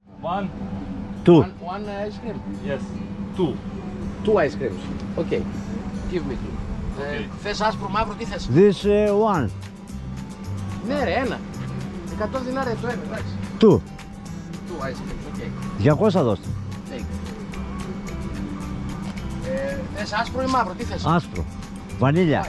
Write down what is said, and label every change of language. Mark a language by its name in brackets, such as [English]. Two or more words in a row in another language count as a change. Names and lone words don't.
[English] One. Two. One ice cream. Yes. Two. Two ice creams. Okay. Give me two. Okay. [Greek] Θες άσπρο, μαύρο, τι θες? [English] This one. [Greek] Ναι ρε, ένα. 100 δινάρια το ένα, εντάξει. [English] Two. Two ice creams, okay. [Greek] 200 δώστε. Take. Θες άσπρο ή μαύρο, τι θες? Άσπρο. Βανίλια.